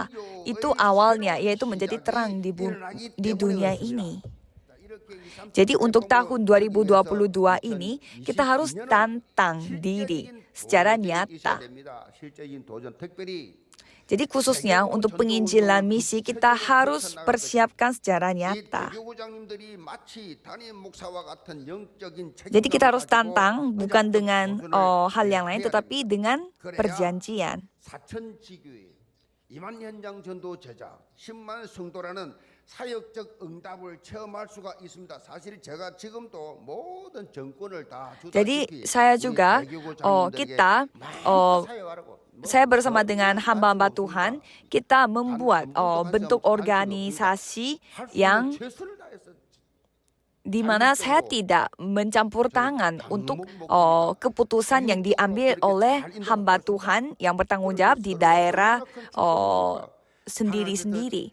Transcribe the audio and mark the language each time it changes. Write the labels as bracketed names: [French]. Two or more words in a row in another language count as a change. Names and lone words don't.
[Indonesian] Itu awalnya, yaitu menjadi terang di dunia ini. Jadi untuk tahun 2022 ini, kita harus tantang diri secara nyata. Jadi khususnya untuk penginjilan misi kita harus persiapkan secara [Korean] 이 [Indonesian] nyata. [Korean] 대교구장님들이 마치 담임 목사와 같은 영적인 [Indonesian] Jadi kita harus [Korean] 책임감을 [Indonesian] tantang [Korean] 가지고 [Indonesian] bukan [Korean] 언약적 [Indonesian] dengan [Korean] 도전을 [Indonesian] hal yang lain [Korean] 해야 [Indonesian] tetapi [Korean] 됩니다. [Indonesian] dengan [Korean] 그래야 [Indonesian] perjanjian. [Korean] 사천지교회 2만 현장 전도 제자 10만 성도라는 사역적 응답을 체험할 수가 있습니다. 사실 제가 지금도 모든 정권을 다 [Indonesian] Jadi [Korean] 주다시피 [Indonesian] saya [Korean] 우리 [Indonesian] juga [Korean] 대교구장님들에게 [Indonesian] kita [Korean] 많이 사역하라고 [Indonesian] saya bersama dengan hamba-hamba Tuhan, kita membuat bentuk organisasi yang di mana saya tidak mencampur tangan untuk keputusan yang diambil oleh hamba Tuhan yang bertanggung jawab di daerah sendiri-sendiri.